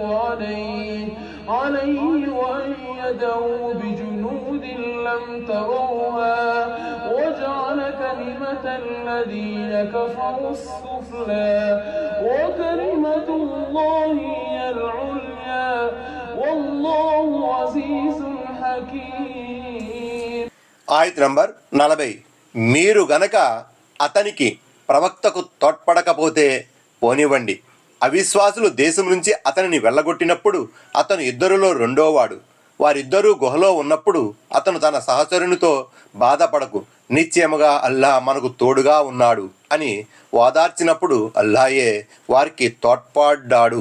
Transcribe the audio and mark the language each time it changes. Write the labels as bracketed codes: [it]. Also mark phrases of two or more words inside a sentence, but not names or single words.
[ar] عليه وأيده بجنود لم تروها وجعل كلمة الذين كفروا السفلى وكلمة الله هي العليا والله عزيز حكيم. [te] ఆయత్ నంబర్ 40. మీరు గనక అతనికి ప్రవక్తకు తోడ్పడకపోతే పోనివ్వండి. అవిశ్వాసులు దేశం నుంచి అతనిని వెళ్ళగొట్టినప్పుడు అతను ఇద్దరిలో రెండోవాడు. వారిద్దరూ గుహలో ఉన్నప్పుడు అతను తన సహచరునితో బాధపడకు, నిశ్చయముగా అల్లా మనకు తోడుగా ఉన్నాడు అని ఓదార్చినప్పుడు అల్లాయే వారికి తోడ్పడ్డాడు.